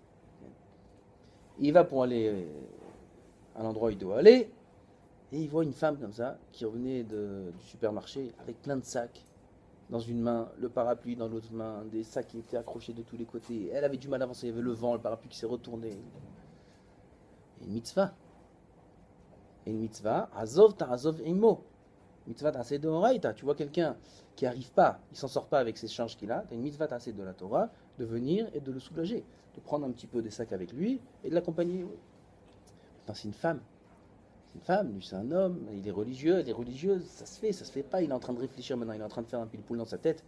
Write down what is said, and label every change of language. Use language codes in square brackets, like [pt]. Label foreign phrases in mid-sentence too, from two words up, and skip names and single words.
[fr] Il va pour aller à l'endroit où il doit aller, et il voit une femme comme ça, qui revenait du supermarché, avec plein de sacs, dans une main, le parapluie dans l'autre main, des sacs qui étaient accrochés de tous les côtés. Elle avait du mal à avancer, il y avait le vent, le parapluie qui s'est retourné. Et une mitzvah. [he] עזב תעזב עמו. מצוה תעשה דאורייתא. [fr] Tu vois quelqu'un qui n'arrive pas, il s'en sort pas avec ses charges qu'il a, tu as une [he] מצוה תעשה [fr] de la Torah, de venir et de le soulager, de prendre un petit peu des sacs avec lui et de l'accompagner. Maintenant, c'est une femme. C'est une femme, lui c'est un homme, il est religieux, elle est religieuse, ça se fait pas, il est en train de réfléchir maintenant, il est en train de faire un pile-poule dans sa tête.